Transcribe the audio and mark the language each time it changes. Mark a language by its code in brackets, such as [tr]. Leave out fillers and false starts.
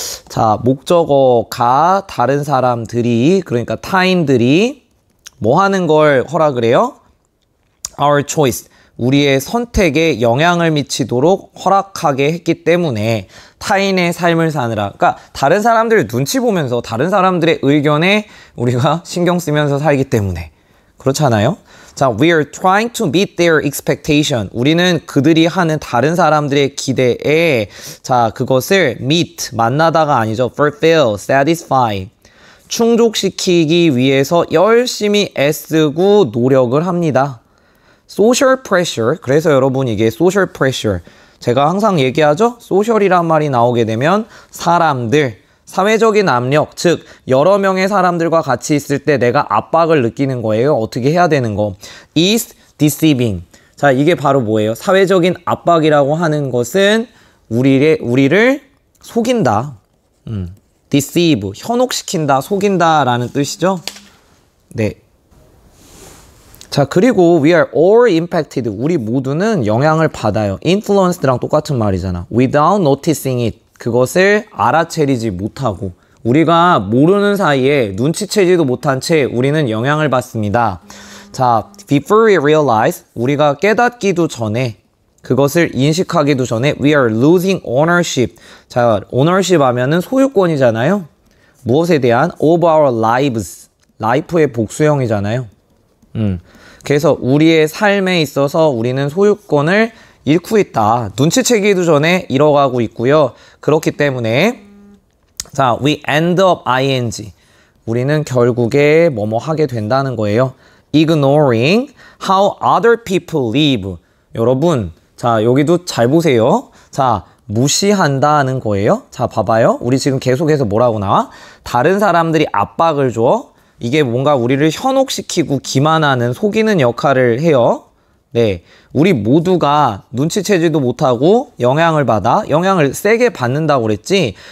[ko] 자, 목적어가 다른 사람들이, 그러니까 타인들이 뭐 하는 걸 허락을 해요? [en] Our choice. [ko] 우리의 선택에 영향을 미치도록 허락하게 했기 때문에 타인의 삶을 사느라, 그러니까 다른 사람들 눈치 보면서 다른 사람들의 의견에 우리가 신경 쓰면서 살기 때문에 그렇잖아요. [en] 자, we are trying to meet their expectation. [ko] 우리는 그들이 하는 다른 사람들의 기대에 자, 그것을 meet, 만나다가 아니죠. [en] fulfill, satisfy. [ko] 충족시키기 위해서 열심히 애쓰고 노력을 합니다. social pressure. 그래서 여러분 이게 social pressure. 제가 항상 얘기하죠. social이란 말이 나오게 되면 사람들, 사회적인 압력, 즉 여러 명의 사람들과 같이 있을 때 내가 압박을 느끼는 거예요. 어떻게 해야 되는 거. [en] is deceiving. [ko] 자, 이게 바로 뭐예요? 사회적인 압박이라고 하는 것은 우리를 속인다. deceive, 현혹시킨다, 속인다라는 뜻이죠. 네. [en] 자, 그리고 we are all impacted. [ko] 우리 모두는 영향을 받아요. influenced랑 똑같은 말이잖아. [en] without noticing it. [ko] 그것을 알아채리지 못하고 우리가 모르는 사이에 눈치채지도 못한 채 우리는 영향을 받습니다. 자, [en] before we realize, [ko] 우리가 깨닫기도 전에, 그것을 인식하기도 전에 [en] we are losing ownership. [ko] 자, ownership 하면은 소유권이잖아요. 무엇에 대한? [en] of our lives. [ko] life의 복수형이잖아요. 그래서 우리의 삶에 있어서 우리는 소유권을 잃고 있다. 눈치채기도 전에 잃어가고 있고요. 그렇기 때문에 [en] 자, we end up ing. [ko] 우리는 결국에 뭐뭐 하게 된다는 거예요. [en] ignoring how other people live. [ko] 여러분, 자, 여기도 잘 보세요. 자, 무시한다는 거예요. 자, 봐봐요. 우리 지금 계속해서 뭐라고 나와? 다른 사람들이 압박을 줘. 이게 뭔가 우리를 현혹시키고 기만하는, 속이는 역할을 해요. 네, 우리 모두가 눈치채지도 못하고 영향을 받아, 영향을 세게 받는다고 그랬지.